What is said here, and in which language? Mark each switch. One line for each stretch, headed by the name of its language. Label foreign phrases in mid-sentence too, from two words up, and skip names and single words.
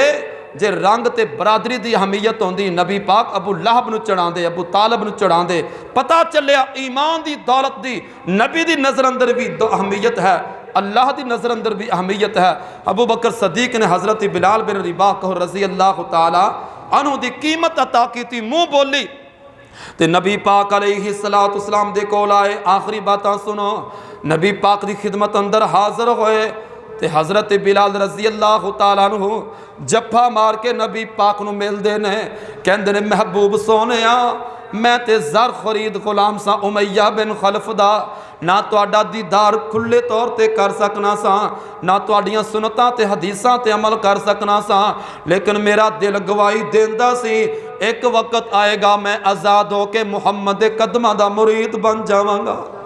Punjabi: جے رنگ تے برادری کی اہمیت ہوندی، نبی پاک ابو لہب نوں چڑھاتے، ابو طالب نوں چڑھاتے. پتہ چلیا ایمان کی دولت کی نبی کی نظر اندر بھی اہمیت ہے، اللہ کی نظر اندر بھی اہمیت ہے. ابو بکر صدیق نے حضرت بلال بن رباح کو
Arabic: رضي الله تعالى عنه
Punjabi: دی قیمت عطا کی، منہ بولی. تو نبی پاک
Arabic: عليه الصلاة والسلام
Punjabi: دے کول آئے، آخری باتاں سنو. نبی پاک کی خدمت اندر حاضر ہوئے، تو حضرت بلال
Arabic: رضي الله تعالى عنه
Punjabi: جپھا مار کے نبی پاک نوں ملدے نے، کہندے نے، محبوب سوہنیا میں تے زر خرید غلام سا امیہ بن خلف دا، نہ تہاڈا دیدار کھلے طور پر کر سکنا سا، نہ تہاڈیاں سنتاں تے حدیثاں تے عمل کر سکنا سا، لیکن میرا دل گواہی دیندا سی ایک وقت آئے گا میں آزاد ہو کے محمد دے قدماں دا مرید بن جاواں گا.